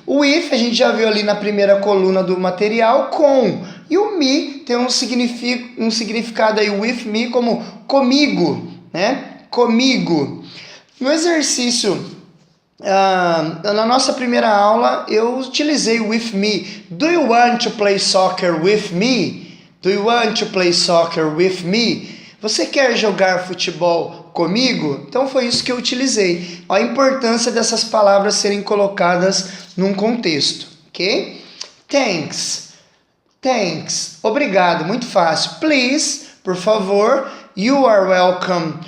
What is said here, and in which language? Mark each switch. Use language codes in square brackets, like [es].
[pt] O with a gente já viu ali na primeira coluna do material, com. E o me tem um significado aí, with me, como comigo, né? Comigo. No exercício, na nossa primeira aula, eu utilizei with me. [en] Do you want to play soccer with me? Do you want to play soccer with me? [pt] Você quer jogar futebol comigo? Então foi isso que eu utilizei. A importância dessas palavras serem colocadas num contexto, ok? Thanks. Obrigado, muito fácil. [en] Please, [pt] por favor. [en] You are welcome.